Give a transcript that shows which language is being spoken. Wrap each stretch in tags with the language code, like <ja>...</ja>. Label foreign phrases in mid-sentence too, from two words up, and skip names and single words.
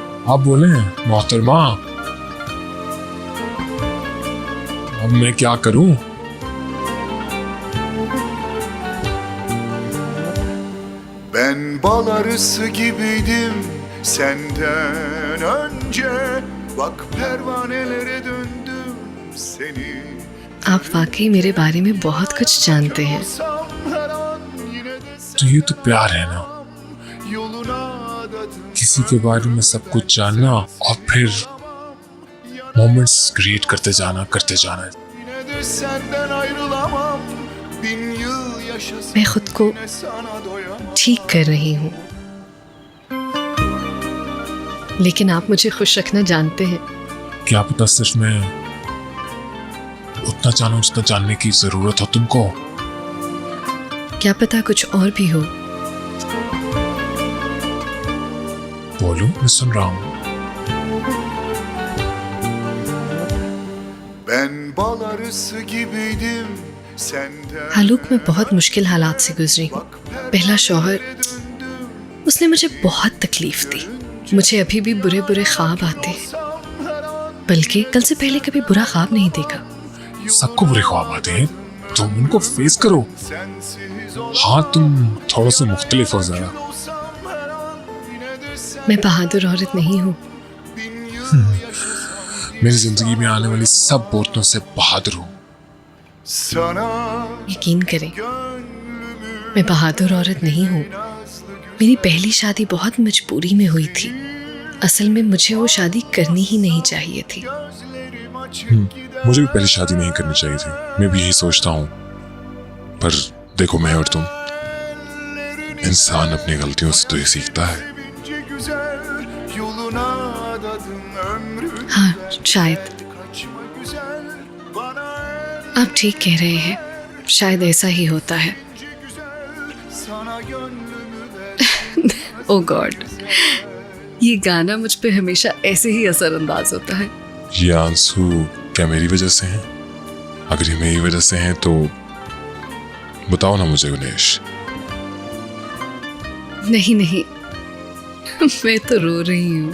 <hi>आप बोले मोहतरमा, अब मैं क्या करूं?</hi> <tr>Ben bal arısı gibiydim senden önce. Bak pervanelere döndüm seni.</tr> <hi>आप वाकई मेरे बारे में बहुत कुछ जानते हैं।</hi> <tr>Olsam her an yine de</tr> <hi>तो ये तो प्यार है ना,</hi> <tr>yoluna adadım.</tr> <hi>किसी के बारे में सब कुछ जानना और फिर</hi> <en>moments create</en> <hi>करते जाना।</hi> <tr>Yine de senden ayrılamam. Bin yıl yaşasam</tr> <hi>मैं खुद को</hi> <tr>yine sana doyamam.</tr> <hi>ठीक कर रही हूँ, लेकिन आप मुझे खुश रखना जानते हैं। क्या पता सिर्फ मैं उतना जानूं जितना जानने की जरूरत हो तुमको। क्या पता कुछ और भी हो। बोलो, मैं सुन रहा हूँ।</hi> <tr>Ben bal arısı gibiydim senden.</tr> <hi>आलोक, मैं बहुत मुश्किल हालात से गुजरी हूँ। पहला शौहर, उसने मुझे बहुत तकलीफ दी। मुझे अभी भी बुरे बुरे ख्वाब आते हैं, बल्कि कल से पहले कभी बुरा ख्वाब नहीं देखा। सबको बुरे ख्वाब आते हैं, तुम उनको फेस करो।</hi> <tr>Sensiz</tr> <hi>हाँ, तुम थोड़ा सा मुख्तलिफ हो जरा।</hi> <tr>olsam her an yine de sen.</tr> <hi>मैं बहादुर औरत नहीं हूँ।</hi> <tr>Bin yıl yaşasam</tr> <hi>मेरी जिंदगी में आने वाली सब बोतलों से बहादुर हूँ।</hi> <tr>sana</tr> <hi>यकीन करें,</hi> <tr>gönlümü</tr> <hi>मैं बहादुर औरत नहीं हूँ। मेरी पहली शादी बहुत मजबूरी में हुई थी। असल में मुझे वो शादी करनी ही नहीं चाहिए थी।</hi> <tr>gözlerim açık gider.</tr> <hi>मुझे भी पहले शादी नहीं करनी चाहिए थी, मैं भी यही सोचता हूँ। पर देखो, मैं और तुम, इंसान अपनी गलतियों से तो ये सीखता है।</hi> <tr>Sevince güzel yoluna adadım ömrü.</tr> <hi>हाँ, शायद</hi> <tr>Kaçma güzel bana</tr> <hi>आप ठीक कह रहे हैं। शायद ऐसा ही होता है।</hi> <tr>ence güzel sana gönlümü ver.</tr> <en>oh God,</en> <hi>ये गाना मुझ पे हमेशा ऐसे ही असरअंदाज होता है। ये आंसू क्या मेरी वजह से हैं? अगर ये मेरी वजह से हैं तो बताओ ना मुझे गणेश। नहीं नहीं, मैं तो रो रही हूँ।</hi>